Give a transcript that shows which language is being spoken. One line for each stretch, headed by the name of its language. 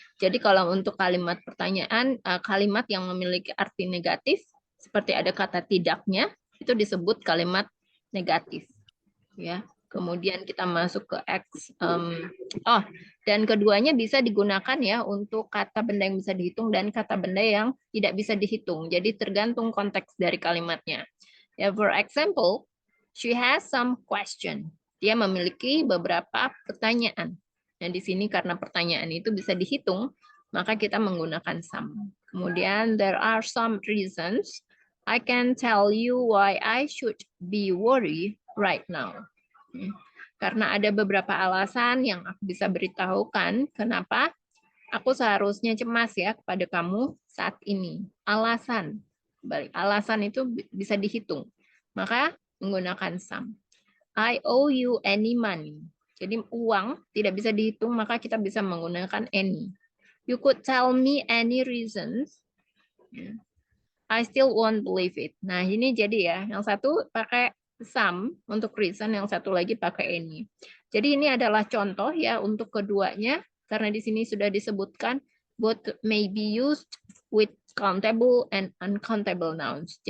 Indonesian: Jadi kalau untuk kalimat pertanyaan, kalimat yang memiliki arti negatif, seperti ada kata tidaknya, itu disebut kalimat negatif. Ya. Kemudian kita masuk ke X. Dan keduanya bisa digunakan ya untuk kata benda yang bisa dihitung dan kata benda yang tidak bisa dihitung. Jadi tergantung konteks dari kalimatnya. Ya,
English: for example, she has some question.
Indonesian: Dia memiliki beberapa pertanyaan. Nah, di sini karena pertanyaan itu bisa dihitung, maka kita menggunakan some. Kemudian,
English: there are some reasons I can tell you why I should be worried right now.
Indonesian: Karena ada beberapa alasan yang aku bisa beritahukan kenapa aku seharusnya cemas ya kepada kamu saat ini. Alasan. Alasan itu bisa dihitung. Maka menggunakan some.
English: I owe you any money.
Indonesian: Jadi uang tidak bisa dihitung, maka kita bisa menggunakan any.
English: You could tell me any reasons. I still won't believe it.
Indonesian: Nah, ini jadi ya, yang satu pakai some untuk reason, yang satu lagi pakai any. Jadi ini adalah contoh ya untuk keduanya, karena di sini sudah disebutkan
English: both may be used with countable and uncountable nouns.